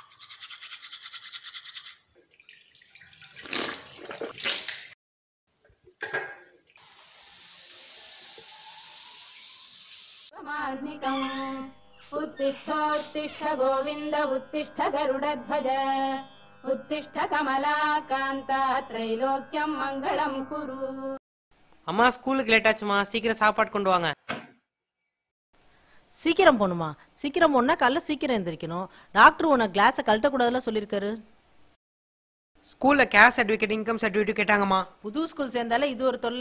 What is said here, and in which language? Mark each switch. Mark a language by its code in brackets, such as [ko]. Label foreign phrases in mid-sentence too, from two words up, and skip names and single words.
[sa] उत्तिष्ठ गोविन्द उत्तिष्ठ गरुडध्वज उत्तिष्ठ कमलाकान्ता त्रैलोक्यं मङ्गलं कुरु. [ta] அம்மா ஸ்கூலுக்கு லேட் ஆச்சுமா, சீக்கிரம் சாப்பாடு கொண்டு வாங்க. சீக்கிரம் போகணுமா? சீக்கிரம் போனா காலைல சீக்கிரம் எந்திரிக்கணும். டாக்டர் உன கிளாஸை கழட்டக்கூடாதுல சொல்லியிருக்காரு. ஸ்கூல்ல [en] caste certificate income certificate [ta] கேட்டாங்கம்மா. புது ஸ்கூல் சேர்ந்தாலே இது ஒரு தொல்லை.